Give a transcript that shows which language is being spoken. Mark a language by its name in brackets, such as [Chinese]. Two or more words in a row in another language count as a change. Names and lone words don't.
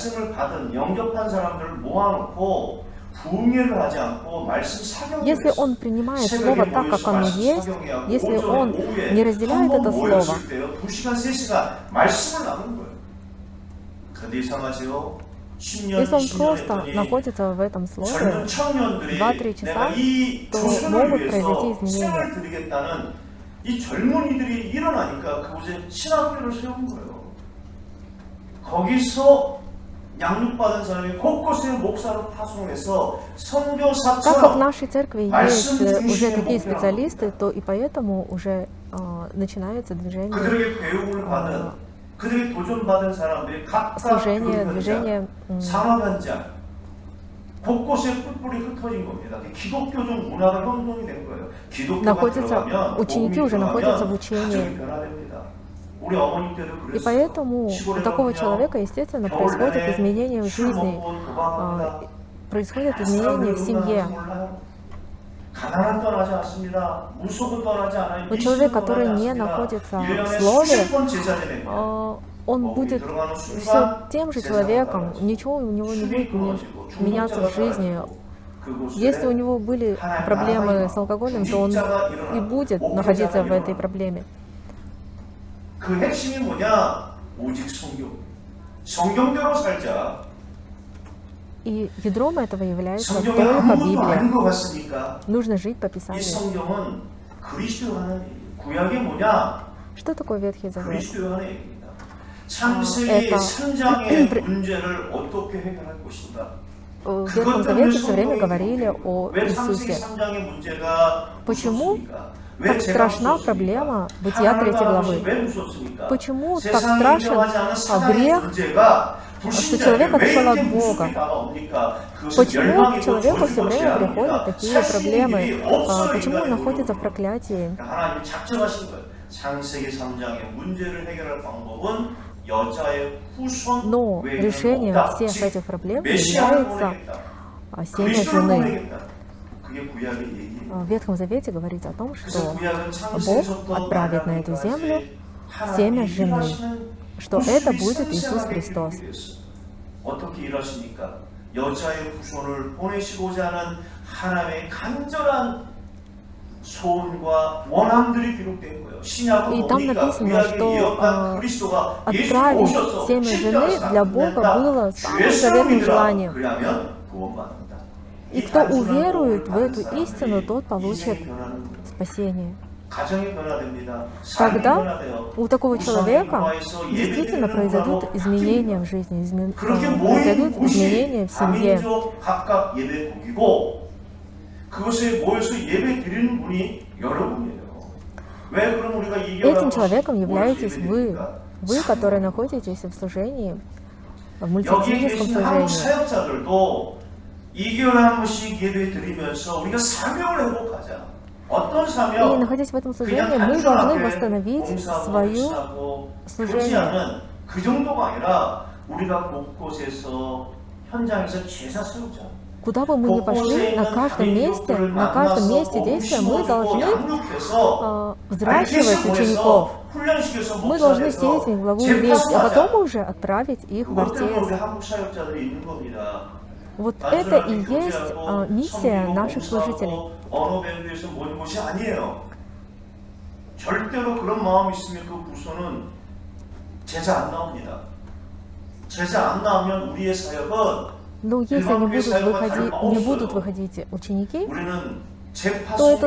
[Russian] Если он принимает Слово так, как оно есть, если он не разделяет это Слово, если он просто находится в этом Слове 2-3 часа, то могут произойти изменения. [Korean] 이 젊은이들이 일어나니까 그곳에 신학교를 세운 거예요. 거기서 양육받은 사람이 곳곳에 목사로 파송해서 선교사처럼 [Russian] Так как в нашей церкви есть уже такие специалисты, то и поэтому уже начинается движение, [Korean] 그들에게 배움을 받은 그들이 도전받은 사람들이 각각 [Russian] служение, движение. [Korean] 산업 현장 곳곳에 뿔뿔이 흩어진 겁니다. 기독교적 문화가 형성이 된 거예요. 기독교가 들어가면 [Russian] ученики уже находятся в учении. И поэтому у такого человека, естественно, происходят изменения в жизни, происходят изменения в семье. Но человек, который не находится в Слове, он будет все тем же человеком, ничего у него не будет меняться в жизни. Если у него были проблемы с алкоголем, то он и будет находиться в этой проблеме. [Korean] 그 핵심이 뭐냐? 오직 성경. 성경대로 살자. [Russian] И ядром этого является [Korean] 성경이 [Russian] только [Korean] 아무것도 아닌 것 [Russian] Библия. [Korean] 같습니까? [Russian] Нужно жить по [Korean] 이 [Russian] Писанию. [Korean] 성경은 그리스도 하는 얘기예요. 구약이 뭐냐? [Russian] Что такое Ветхий Завет? [Korean] 그리스도 하는 얘기입니다. 창세기 3장의 문제를 어떻게 해결할 것인가? [Russian] В Ветхом Завете все время говорили о [Korean] 왜 창세기 [Russian] Иисусе. [Korean] 3장의 문제가 [Russian] Почему [Korean] 무섭습니까? [Russian] так страшна проблема Бытия 3 главы? Почему так страшен грех, что человек отошел от Бога? Почему к человеку все время приходят такие проблемы? Почему он находится в проклятии? [Korean] 창세기 3장의 문제를 해결할 방법은 여자의 후손 [Russian] Но [Korean] 외에는 [Russian] решением [Korean] 없다. [Russian] всех [Korean] 즉, [Russian] этих проблем [Korean] 메시아를 [Russian] является [Korean] 보내겠다. [Russian] семя [Korean] 그리스도를 [Russian] жены. [Korean] 보내겠다. 그게 구약의 얘기예요. [Russian] В Ветхом Завете говорится о том, [Korean] 그래서 [Russian] что [Korean] 구약은 [Russian] Бог [Korean] 창세기부터 [Russian] отправит на эту землю [Korean] 하나님이 [Russian] семя жены, [Korean] 일하시는 [Russian] что это будет [Korean] 모습이 [Russian] Иисус [Korean] 생생하게 [Russian] Христос. [Korean] 기록되었어요. 어떻게 일하십니까? 여자의 후손을 보내시고자 하는 하나님의 간절한 소원과 원함들이 기록된 거예요. 신약은 [Russian] И там [Korean] 뭡니까? [Russian] написано, [Korean] 구약에 [Russian] что [Korean] 이어간 그리스도가 예수 [Russian] отправить [Korean] 오셔서 [Russian] семя жены для Бога было самым [Korean] 주의 [Russian] заветным [Korean] 믿으라. [Russian] желанием. [Korean] 그러면 구원받는다. [Russian] И кто уверует в эту истину, тот получит [Korean] 인생이 변하는 거예요. [Russian] спасение. [Korean] 가정이 변화됩니다. 삶이 [Russian] Тогда [Korean] 변화돼요. [Russian] у такого человека [Korean] 우상의 [Russian] действительно [Korean] 예배드리는 [Russian] произойдут [Korean] 거하고 [Russian] изменения в [Korean] 바뀝니다. [Russian] жизни, [Korean] 그렇게 [Russian] произойдут [Korean] 모인 [Russian] изменения [Korean] 곳이 [Russian] в семье. [Korean] 다민족 각각 예배국이고 그것에 모여서 예배 드리는 분이 여러분이에요. 왜 그럼 우리가 [Russian] Этим человеком являетесь вы, которые находитесь в служении, в [Korean] 여기 [Russian] мультиэтническом [Korean] 계신 한국 [Russian] служении. [Korean] 사역자들도 2개월에 한 번씩 예배 드리면서 우리가 사명을 회복하자. 어떤 [Russian] И [Korean] 사명? [Russian] находясь в этом служении, [Korean] 그냥 [Russian] мы должны [Korean] 단순하게 [Russian] восстановить [Korean] 봉사하고 [Russian] свою [Korean] 일하고 그렇지 [Russian] служение. [Korean] 않은 그 정도가 아니라 우리가 곳곳에서 현장에서 제사 세우자. [Russian] Куда бы мы ни пошли, на каждом месте действия мы должны взращивать учеников. Мы должны сеять в них благую весть, а потом уже отправить их в РТС. Вот это и есть миссия наших служителей. [Korean] 절대로 그런 마음이 있으면 그 부서는 제자 안 나옵니다. 제자 안 나오면 우리의 사역은 [Russian] Но если не будут выходить ученики, [Korean] 우리는 [Russian] то это